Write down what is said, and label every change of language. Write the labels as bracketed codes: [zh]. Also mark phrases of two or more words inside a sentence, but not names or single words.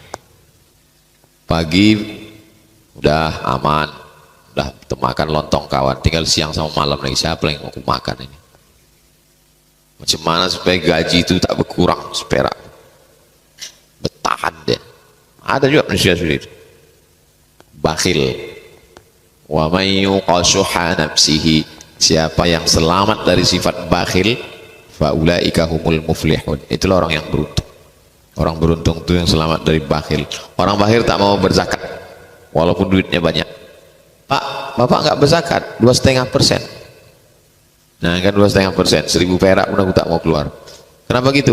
[id] Pagi udah aman, udah makan lontong kawan, tinggal siang sama malam lagi siapa yang mau ku makan ini. Macam mana supaya gaji itu tak berkurang seperak, bertahan deh. Ada juga manusia seperti itu, bakhil. [ar] ومن يوق شح نفسه, [id] siapa yang selamat dari sifat bakhil, [ar] فأولئك هم المفلحون, [id] itulah orang yang beruntung. Orang beruntung itu yang selamat dari bakhil. Orang bakhil tak mau berzakat walaupun duitnya banyak. Pak, bapak nggak berzakat 2,5%. Nah kan 2,5%, 1000 perak pun aku tak mau keluar. Kenapa gitu?